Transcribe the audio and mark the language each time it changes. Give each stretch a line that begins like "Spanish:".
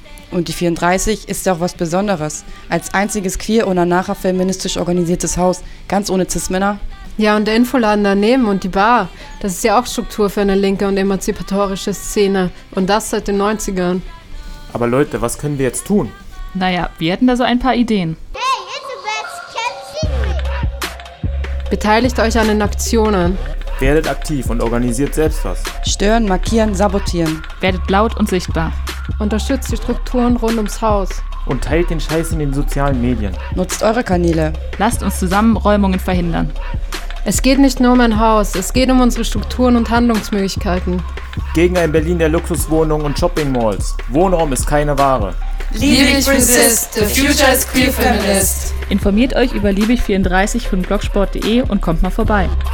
German: Und die 34 ist ja auch was Besonderes. Als einziges queer- oder nachafeministisch organisiertes Haus, ganz ohne Cis-Männer. Ja, und der Infoladen daneben und die Bar, das ist ja auch Struktur für eine linke und emanzipatorische Szene. Und das seit den 90ern. Aber Leute, was können wir jetzt tun? Naja, wir hätten da so ein paar Ideen.
English: Hey, it's the best, can't see me.
German: Beteiligt euch an den Aktionen. Werdet aktiv und organisiert selbst was. Stören, markieren, sabotieren. Werdet laut und sichtbar. Unterstützt die Strukturen rund ums Haus. Und teilt den Scheiß in den sozialen Medien. Nutzt eure Kanäle. Lasst uns zusammen Räumungen verhindern. Es geht nicht nur um ein Haus, es geht um unsere Strukturen und Handlungsmöglichkeiten. Gegen ein Berlin der Luxuswohnungen und Shopping-Malls. Wohnraum ist keine Ware.
English: Liebig resist, the future is queer feminist.
German: Informiert euch über Liebig 34 von blogsport.de und kommt mal vorbei.